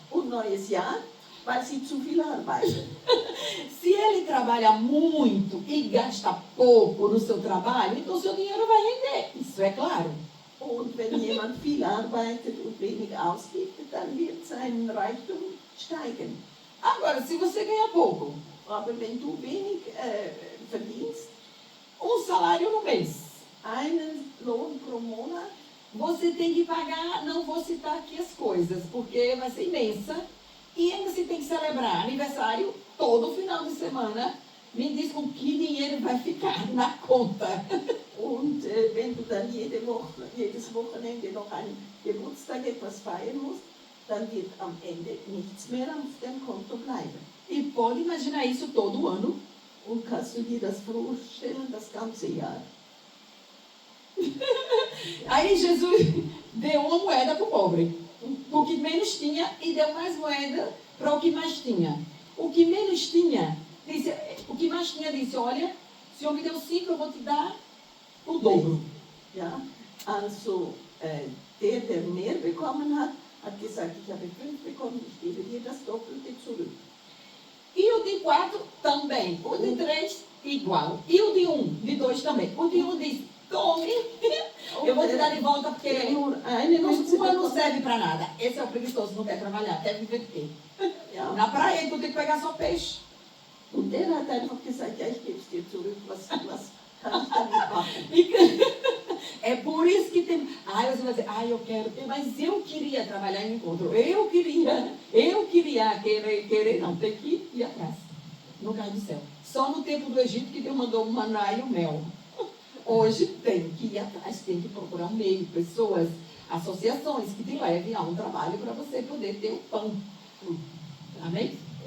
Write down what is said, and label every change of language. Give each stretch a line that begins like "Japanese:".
German: und Neues Jahr, weil sie zu viel arbeiten.
Portuguese: Se ele trabalha muito e gasta pouco no seu trabalho, então seu dinheiro vai render. Isso é claro.
German: Und wenn jemand viel arbeitet und wenig ausgibt, dann wird sein Reichtum steigen.
Portuguese: Agora, se você ganha pouco,
German: Aber wenn du wenig verdienst,
Portuguese: salário no mês,
German: einen Lohn pro Monat,
Portuguese: você tem que pagar, não vou citar aqui as coisas, porque vai ser imensa, e ainda se tem que celebrar aniversário todo final de semana. Me diz com que dinheiro vai ficar na conta.
German: Und wenn du dann jedes Wochenende noch einen Geburtstag etwas feiern musst, dann wird am Ende nichts mehr auf dem Konto bleiben.
Portuguese: E pode imaginar isso todo ano.
German: Und kannst du dir das vorstellen, das ganze Jahr?
Portuguese: Aí Jesus deu uma moeda para o pobre, o que menos tinha, e deu mais moeda para o que mais tinha. O que menos tinha, disse, o que mais tinha disse, olha, o Senhor me deu 5, eu vou te dar o dobro.
German: Ja, also der mehr bekommen hat, hat gesagt, ich habe 5 bekommen, ich gebe dir das Doppelte zurück.
Portuguese: E o de 4 também, o de 3 igual, e o de 1, de 2 também. O de 1 diz, tome, eu vou te dar de volta porque
German: Nur eine Münze
Portuguese: uma não
German: bekommen.
Portuguese: serve para nada. Esse é o preguiçoso, não quer trabalhar, quer viver de quê?
German: Ja.
Portuguese: Na praia, então tem que pegar só peixe.
German: Und der hat einfach gesagt, ja, ich gebe es dir zurück, was kann ich damit machen?
Portuguese: É por isso que tem. Ai, você vai dizer, ai, eu quero, mas eu queria trabalhar em encontro. Eu queria, querer não, tem que ir atrás. No caso do céu. Só no tempo do Egito que Deus mandou o maná e o mel. Hoje tem que ir atrás, tem que procurar um meio, pessoas, associações que te levem a um trabalho para você poder ter o pão. Amém?